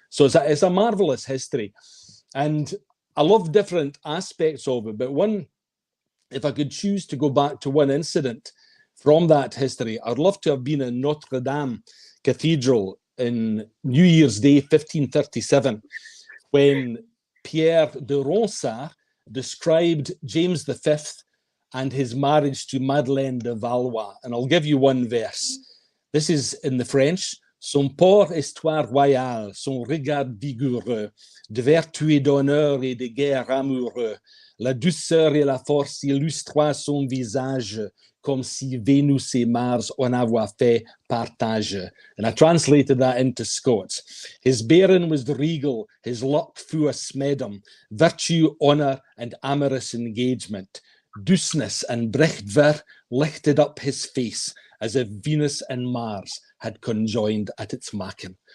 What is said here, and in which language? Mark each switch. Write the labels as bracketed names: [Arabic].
[English] So it's a marvelous history. And I love different aspects of it, but if I could choose to go back to one incident from that history, I'd love to have been in Notre Dame Cathedral in New Year's Day, 1537, when Pierre de Ronsard described James V and his marriage to Madeleine de Valois. And I'll give you one verse. This is in the French. [French] Son port histoire royale, son regard vigoureux, de vertu et d'honneur et de guerre amoureux, la douceur et la force illustrent son visage, comme si Vénus et Mars en avaient fait partage. [English] And I translated that into Scots. His bearing was regal, his luck fua smedum, virtue, honour, and amorous engagement. Douceness and brechtver lifted up his face, as if Venus and Mars had conjoined at its maken.